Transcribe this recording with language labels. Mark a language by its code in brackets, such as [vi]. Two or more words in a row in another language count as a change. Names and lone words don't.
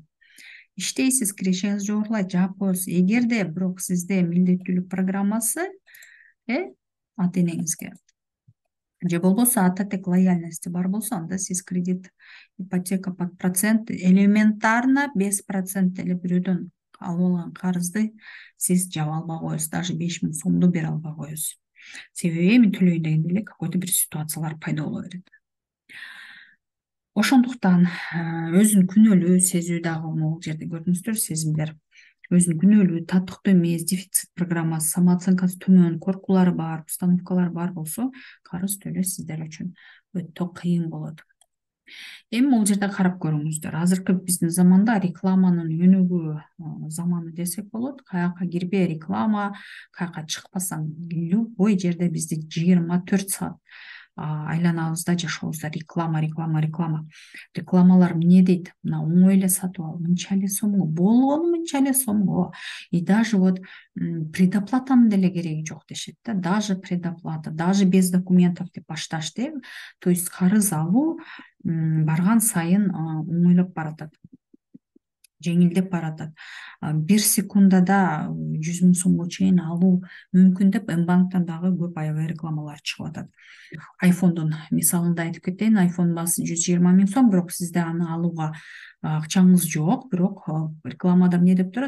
[ky] Иштейсиз, кирешиңиз жогорулайт, жаап коесуз. Эгерде бирок сизде милдеттүүлүк программасы ата энеңизге же болбосо ата тек лояльности бар болсо, анда сиз кредит, ипотека [ru] под процент, [ky] элементарно 5% эле бирөөдөн алып алган карызды сиз жаба албай коесуз, даже 5 миң сомду бере албай коесуз. Себеби эми төлөйүн дегенде эле какой-то бир ситуациялар пайда боло берет. Ошондуктан өзүн күнөөлүү сезүү дагы могул жерде көрдүңүздөр, сезимдер. Өзүн күнөөлүү, татыктуу эмес, дефицит программасы, самооценкасы төмөн, коркуулары бар, установкалары бар болсо, карыз төлөө сиздер үчүн өтө кыйын болот. Эми бул жерде карап көрүңүздөр. Азыркы биздин заманда рекламанын өнүгүү заманы десек болот. Каяка кирбей реклама, каяка чыкпасаң, любой жерде бизди 24 саат айланабызда жашообузда реклама. Рекламалар эмне дейт? Мына оңой эле сатып ал, мынча эле сомго, болгону мынча эле сомго. [ru] И даже вот [ky] предоплатанын деле кереги жок дешет да. Даже предоплата, [ru] даже без документов [ky] деп башташты. [ru] То есть [ky] карыз алуу барган сайын оңойлоп баратат, жеңилдеп баратат. 1 секундада 100 миң сомго чейин алуу мүмкүн деп Мбанктан дагы көп аябай рекламалар чыгып атат. Айфондун мисалында айтып кетейин, айфон баасы 120 миң сом, бирок сизде аны алууга акчаңыз жок, бирок рекламада эмне деп турат?